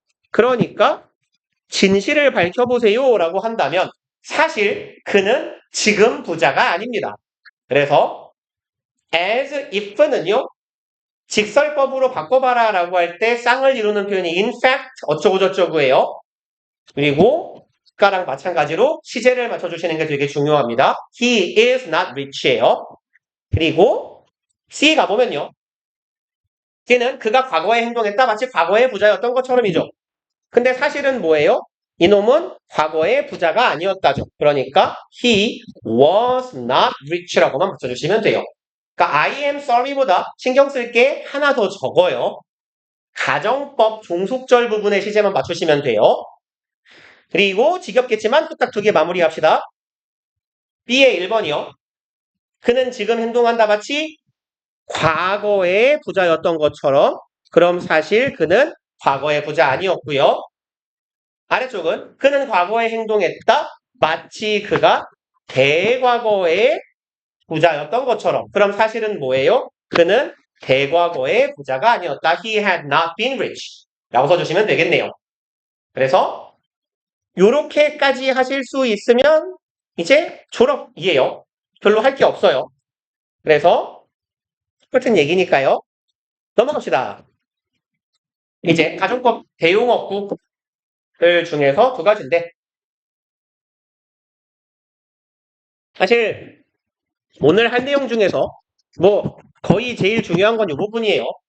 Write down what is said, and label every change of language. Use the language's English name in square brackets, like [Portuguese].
[Korean] 그러니까 진실을 밝혀보세요 라고 한다면 사실 그는 지금 부자가 아닙니다. 그래서 as if는요. 직설법으로 바꿔봐라 라고 할 때 쌍을 이루는 표현이 in fact 어쩌고저쩌고예요. 그리고 아까랑 마찬가지로 시제를 맞춰주시는 게 되게 중요합니다. [English] He is not rich예요. [Korean] 그리고 C 가보면요. C는 그가 과거에 행동했다 마치 과거의 부자였던 것처럼이죠. 근데 사실은 뭐예요? 이놈은 과거의 부자가 아니었다죠. 그러니까 [English] he was not rich [Korean] 라고만 맞춰주시면 돼요. 그러니까 I am sorry보다 신경 쓸 게 하나 더 적어요. 가정법 종속절 부분의 시제만 맞추시면 돼요. 그리고 지겹겠지만 후딱 두 개 마무리합시다. B의 1번이요. 그는 지금 행동한다 마치 과거의 부자였던 것처럼 그럼 사실 그는 과거의 부자 아니었고요. 아래쪽은 그는 과거에 행동했다 마치 그가 대과거의 부자였던 것처럼 그럼 사실은 뭐예요? 그는 대과거의 부자가 아니었다. [English] He had not been rich [Korean] 라고 써주시면 되겠네요. 그래서 요렇게까지 하실 수 있으면 이제 졸업이에요. 별로 할 게 없어요. 그래서 똑같은 얘기니까요. 넘어갑시다. 이제 가정법 대용어구들 중에서 두 가지인데 사실 오늘 할 내용 중에서 뭐 거의 제일 중요한 건 이 부분이에요.